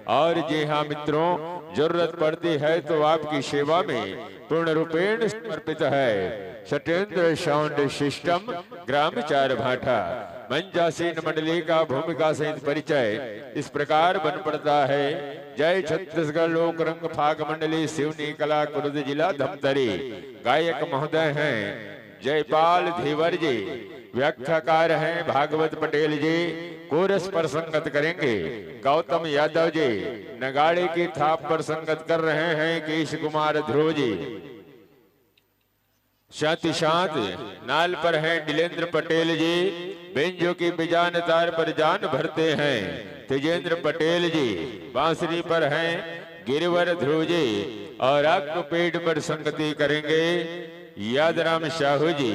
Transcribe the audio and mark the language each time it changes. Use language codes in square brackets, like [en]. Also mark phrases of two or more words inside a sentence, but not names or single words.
[hi] और जी हाँ मित्रों, जरूरत पड़ती है तो आपकी सेवा में पूर्ण रूपेण समर्पित है। सत्येंद्र साउंड सिस्टम ग्राम चार भाटा। मंचासीन मंडली का भूमिका सहित परिचय इस प्रकार बन पड़ता है। जय छत्तीसगढ़ लोक रंग फाग मंडली सिवनी कला कुरुद जिला धमतरी। गायक महोदय हैं जयपाल धीवर जी, व्याख्याकार हैं भागवत पटेल जी, कोरस पर संगत करेंगे गौतम यादव जी, नगाड़े की थाप पर संगत कर रहे हैं केश कुमार ध्रुव जी, साथ ही साथ नाल पर हैं दिलेंद्र पटेल जी, बेंजो की बिजान तार पर जान भरते हैं तेजेंद्र पटेल जी, बांसुरी पर हैं गिरिवर ध्रुव जी और आपको पेट पर संगति करेंगे यादराम साहू जी।